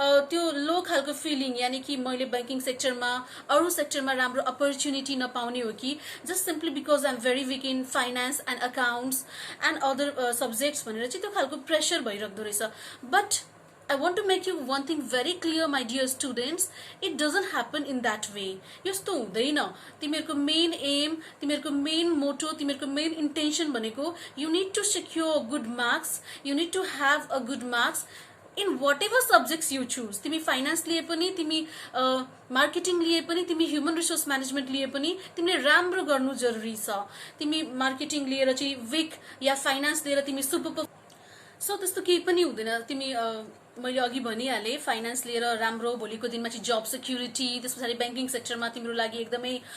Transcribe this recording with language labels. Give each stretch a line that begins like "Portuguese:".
Nepali: त्यो लो खालको फिलिङ यानि कि मैले ब्याङ्किङ सेक्टरमा अरू सेक्टरमा राम्रो अपर्च्युनिटी नपाउने हो कि
English: just simply because I am very weak in finance and accounts and other subjects
Nepali: भनेर चाहिँ त्यो खालको प्रेसर भइराख्दो रहेछ but
English: I want to make you one thing very clear, my dear students. It doesn't happen in that way.
Nepali: यस्तो हुँदैन तिमीहरूको main am तिमीहरूको main motto तिमीहरूको मेन इन्टेन्सन भनेको
English: you need to secure good marks, you need to have a good marks in whatever subjects you choose.
Nepali: तिमी finance लिए पनि तिमी मार्केटिङ लिए पनि तिमी ह्युमन रिसोर्स म्यानेजमेन्ट लिए पनि तिमीले राम्रो गर्नु जरुरी छ तिमी मार्केटिङ लिएर चाहिँ विक या फाइनान्स लिएर तिमी सुपर सो त्यस्तो केही पनि हुँदैन तिमी मैले अघि भनिहालेँ फाइनान्स लिएर राम्रो भोलिको दिनमा चाहिँ जब सेक्युरिटी त्यस पछाडि ब्याङ्किङ सेक्टरमा तिम्रो लागि एकदमै